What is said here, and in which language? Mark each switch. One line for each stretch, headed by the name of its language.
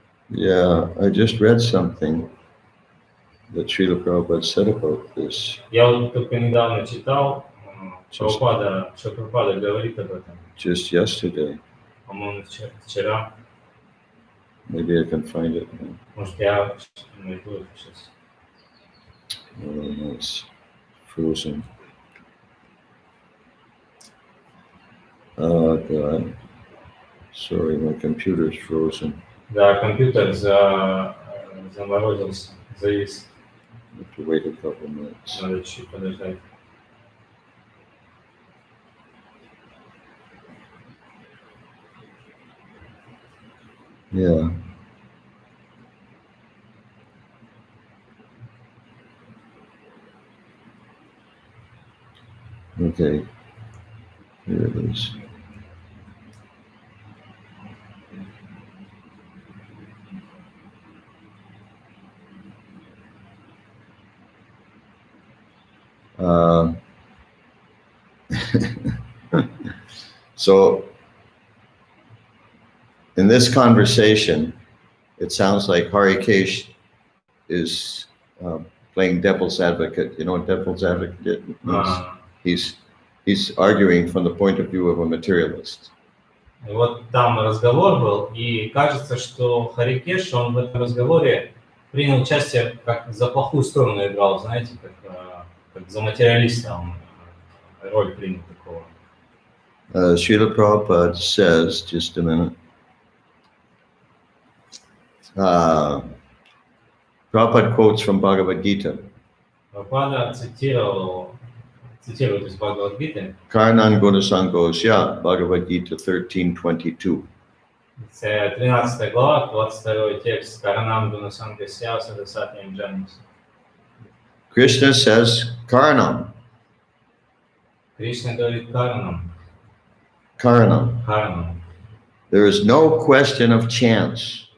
English: Yeah, I just read something that Srila Prabhupada said about this.
Russian: Я вот только недавно читал, что Прабхупада говорит об этом.
English: Just yesterday.
Russian: По-моему, вчера.
English: Maybe I can find it.
Russian: Может, я найду сейчас.
English: Oh, it's frozen. Oh, God. Sorry, my computer's frozen.
Russian: Да, компьютер заморозился, завис.
English: I have to wait a couple minutes.
Russian: Надо чуть подождать.
English: Yeah. Okay. Here it is. So, in this conversation, it sounds like Harikesh is playing devil's advocate. You know what devil's advocate means? He's arguing from the point of view of a materialist.
Russian: И вот там разговор был, и кажется, что Харикеш, он в этом разговоре принял участие, как за плохую сторону играл, знаете, как за материалиста он роль принял такого.
English: Srila Prabhupada says, just a minute. Prabhupada quotes from Bhagavad Gita.
Russian: Прабхупада цитирует из Бхагавад-гиты.
Sanskrit: Karnan Gunasangosya, Bhagavad Gita 13:22.
Russian: 13 глава, 22 текст.
Sanskrit: Каранам Гунасангасya Садасатьям Джанамса.
English: Krishna says Karanam.
Russian: Кришна говорит Каранам.
Sanskrit: Karanam. Каранам.
English: There is no question of chance.